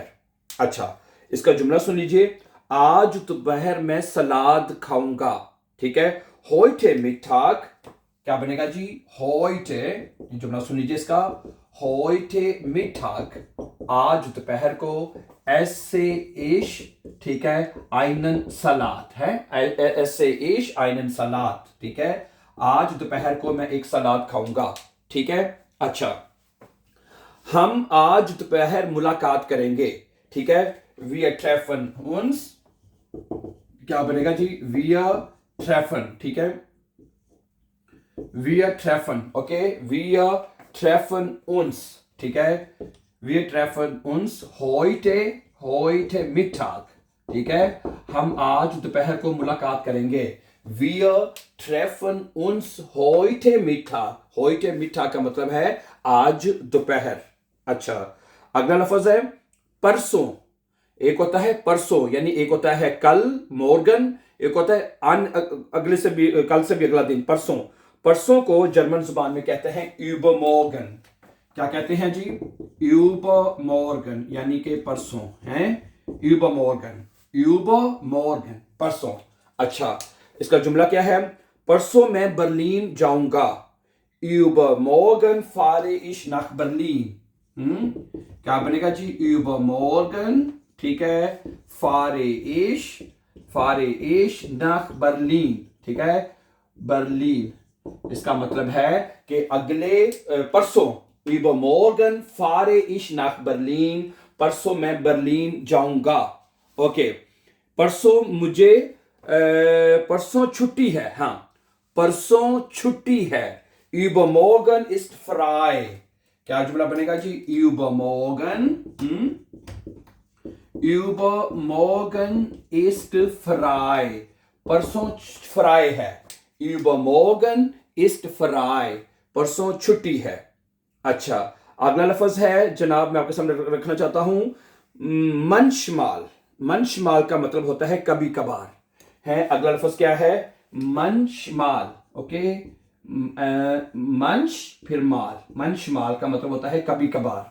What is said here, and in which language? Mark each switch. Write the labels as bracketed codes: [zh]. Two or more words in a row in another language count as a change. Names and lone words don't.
[hi] अच्छा, इसका जुमला सुन लीजिए। आज दोपहर मैं सलाद खाऊंगा। ठीक है, [de] heute Mittag [hi] क्या बनेगा जी? heute, जुमला सुन लीजिए इसका। [de] heute Mittag, [hi] आज दोपहर को, [de] esse ich, [hi] ठीक है, [de] einen Salat है, esse ich einen Salat, [hi] ठीक है, आज दोपहर को मैं एक सलाद खाऊंगा। ठीक है, अच्छा, हम आज दोपहर मुलाकात करेंगे। ठीक है, [de] wir treffen uns, [hi] क्या बनेगा जी? [de] wir treffen, [hi] ठीक है, [de] wir treffen, okay, wir treffen uns, [hi] ठीक है, [de] wir treffen uns heute Mittag, [hi] ठीक है, हम आज दोपहर को मुलाकात करेंगे। [de] wir treffen uns heute Mittag, heute Mittag [hi] का मतलब है आज दोपहर। अच्छा, अगला लफ्ज है परसों। एक होता है परसों, यानी एक होता है कल, मोर्गन, एक होता है अगले से भी, कल से भी अगला दिन, परसों। परसों को जर्मन जुबान में कहते हैं übermorgen। क्या कहते हैं जी? übermorgen, यानी कि परसों है, [de] übermorgen, übermorgen, [hi] परसों। अच्छा, इसका जुमला क्या है? परसों मैं बर्लिन जाऊंगा। [de] übermorgen fahre ich nach Berlin। [hi] क्या बनेगा जी? übermorgen, ठीक है, [de] fahre ich nach Berlin, [hi] ठीक है, बर्लिन। इसका मतलब है कि अगले परसों, [de] übermorgen fahre ich nach Berlin, [hi] परसों मैं बर्लिन जाऊंगा। ओके, परसों मुझे परसों छुट्टी है। हाँ, परसों छुट्टी है। [de] übermorgen ist frei। [hi] क्या जुमला बनेगा जी? [de] übermorgen ist frei, [hi] परसों फ्राई है। [de] übermorgen ist frei, [hi] परसों छुट्टी है। अच्छा, अगला लफ्ज है जनाब, मैं आपके सामने रखना चाहता हूं, manchmal। manchmal का मतलब होता है कभी कभार है। अगला लफ्ज क्या है? manchmal, ओके, मंच फिर माल, manchmal का मतलब होता है कभी कभार।